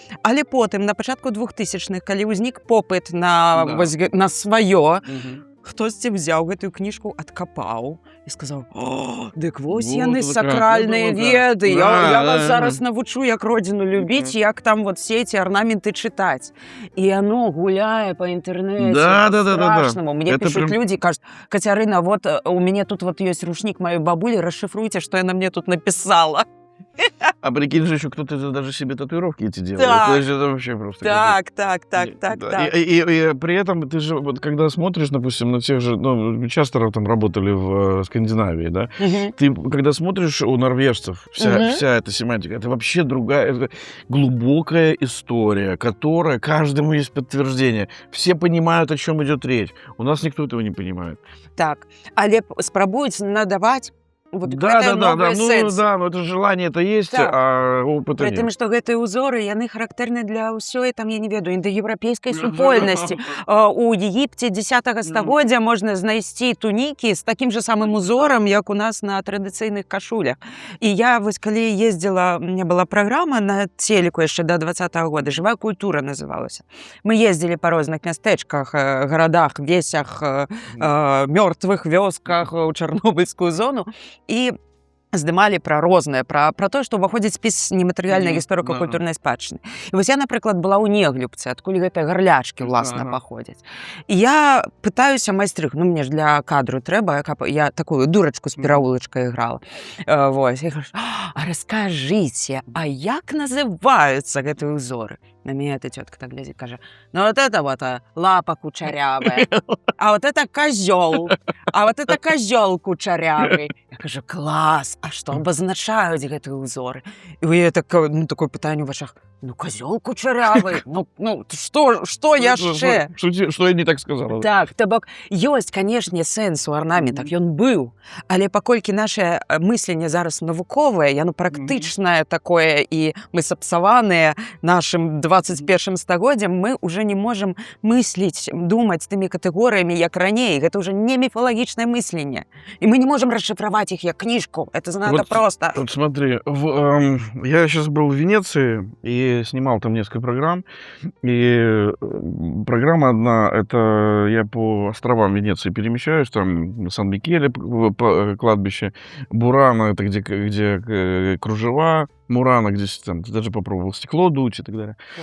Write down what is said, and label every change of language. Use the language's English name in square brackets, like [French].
[Belarusian] Але потым, на пачатку 2000-х, калі ўзнік попыт на сваё, хтосьці взяў гэтую кніжку, адкапаў і сказаў: дык вось яны сакральныя веды, я вас зараз навучу, як родзіну любіць, як там вот все эти орнаменты чытаць. І яно гуляе па інтэрнэце па-страшнаму. Мне пішуць людзі, кажуць: Кацярына, вот у мяне тут вот ёсць ручнік маёй бабулі, расшифруйце, што яна мне тут напісала. [Russian] А прикинь же, еще кто-то даже себе татуировки эти делает. [Belarusian] Так. [Russian] То есть это вообще просто... [Belarusian] Так. [Russian] И при этом ты же, вот когда смотришь, допустим, на тех же... Ну, часто там работали в Скандинавии, да? Ты, когда смотришь у норвежцев, вся эта семантика, это вообще другая, это глубокая история, которая каждому есть подтверждение. Все понимают, о чем идет речь. У нас никто этого не понимает. [Belarusian] Так, але спрабуюць надаваць вот [Russian] Да, но это желание это есть, [Belarusian] так. [Russian] А опыта нет. [Belarusian] Притым, што гэтыя ўзоры, яны характэрны для ўсёй, там, я не ведаю, індаеўрапейскай супольнасці. У Егіпце 10-го стагоддзя можна знайсці тунікі з такім же самым узорам, як у нас на традыцыйных кашулях. І я, вось, калі ездзіла, у меня была праграма на телеку яшчэ до 20-го года, «Жывая культура» называлася. Мы ездзілі па розных мястэчках, гарадах, весях, мёртвых вёсках, у Чарнобыльскую зону. І здымалі пра рознае, пра тое, што ўваходзіць спіс нематэрыяльнай гісторыка-культурнай спадчыны. І вось я, напрыклад, была ў Неглюбцы, адкуль гэтыя гарлячкі, уласна, паходзяць. І я пытаюся майстрых, ну, мне ж для кадру трэба, каб я такую дурачку з пераулачкай іграла. Вось, я кажу, а раскажыце, а як называюцца гэтыя ўзоры? [Russian] На меня эта тетка так глядит, кажа, ну вот это вот лапа кучерявая, а вот это козел, а вот это козел кучерявый. Я кажу, класс, а что обозначают гэтыя узоры? И у меня такое пытанне ў вачах, ну козел кучерявый, ну что яшчэ? Что я не так сказала? [Belarusian] Так, то бок, ёсць, канешне, сэнс у арнаментах, ён быў, але паколькі наше мысленне зараз навуковае, яно практычнае такое, і мы сапсаваныя нашым 21 стагоддзям, мы уже не можам мысліць, думаць тымі катэгорыямі, як раней. Гэта уже не міфалагічнае мысленне. [Russian] І мы не можем расшифровать их як книжку. Это занадто просто. Вот смотри, я сейчас был в Венеции и снимал там несколько программ. И программа одна, это я по островам Венеции перемещаюсь, там Сан-Микеле, кладбище, Бурано, это где кружева, Мурано, где там, ты даже попробовал стекло дуть и так далее.